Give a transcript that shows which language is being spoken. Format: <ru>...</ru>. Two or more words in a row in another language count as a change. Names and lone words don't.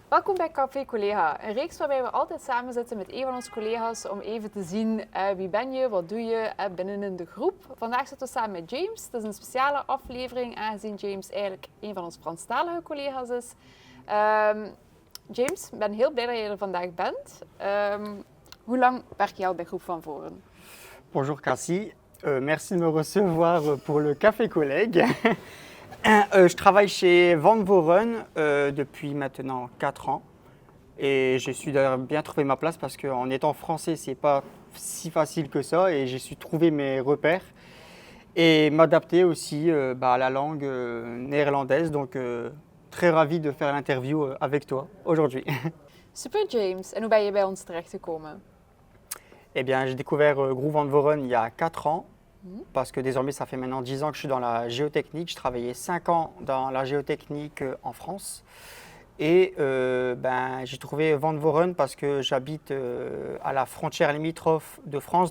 <nl>Welkom bij Café Collega, een reeks waarbij we altijd samen zitten met een van onze collega's om even te zien wie ben je, wat doe je binnen de groep. Vandaag zitten we samen met James. Het is een speciale aflevering aangezien James eigenlijk een van onze Franstalige collega's is. James, ik ben heel blij dat je er vandaag bent. Hoe lang werk je al bij Groep Van Voren?</nl> <fr>Bonjour Cassie, merci de me recevoir pour le Café Collègue. Je travaille chez Van Voren depuis maintenant 4 ans et j'ai su d'ailleurs bien trouver ma place parce qu'en étant français c'est pas si facile que ça et j'ai su trouver mes repères et m'adapter aussi à la langue néerlandaise, donc très ravi de faire l'interview avec toi aujourd'hui.</fr> <nl>Super James, en hoe ben je bij ons terechtgekomen?</nl> <fr>Eh bien j'ai découvert Groep Van Voren il y a 4 ans. Parce que désormais, ça fait maintenant 10 ans que je suis dans la géotechnique. Je travaillais 5 ans dans la géotechnique en France. Et j'ai trouvé Van Voren parce que j'habite à la frontière limitrophe de France.</fr>